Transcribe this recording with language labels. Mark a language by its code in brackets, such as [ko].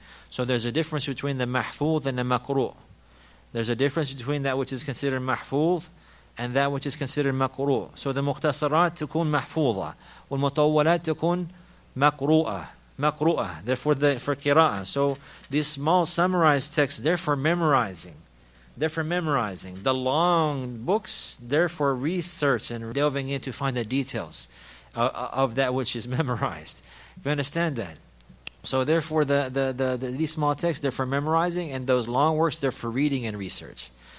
[en] So there's a difference between the mahfuz and the maqru'. There's a difference between that which is considered mahfuz and that which is considered maqru'. So the mukhtasarat [ar] تكون محفوظة والمطولات تكون مقروءة. [en] Therefore for qira'ah. So these small summarized texts, they're for memorizing. The long books, they're for research and delving in to find the details of that which is memorized. You understand that? So therefore these small texts, they're for memorizing, and those long works, they're for reading and research.